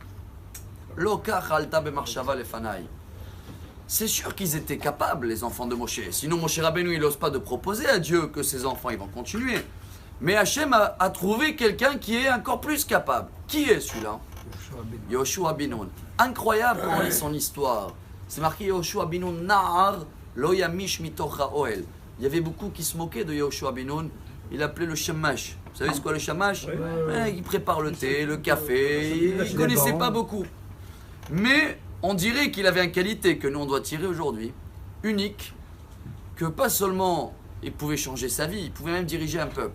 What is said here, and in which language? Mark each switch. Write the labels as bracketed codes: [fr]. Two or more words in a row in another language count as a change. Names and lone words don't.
[fr] C'est sûr qu'ils étaient capables, les enfants de Moshe. Sinon, Moshe Rabbeinu, il n'ose pas de proposer à Dieu que ses enfants ils vont continuer. Mais Hachem a trouvé quelqu'un qui est encore plus capable. Qui est celui-là? Yoshua bin Nun. Incroyable quand on lit son histoire. C'est marqué Yoshua bin Nun [he] נער לא ימיש מתוך האהל. [fr] Il y avait beaucoup qui se moquaient de Yoshua bin Nun. Il appelait le shamash. Vous savez c'est quoi le shamash? Il prépare le thé, le café, il ne connaissait pas beaucoup. Mais on dirait qu'il avait une qualité que nous on doit tirer aujourd'hui, unique, que pas seulement il pouvait changer sa vie, il pouvait même diriger un peuple.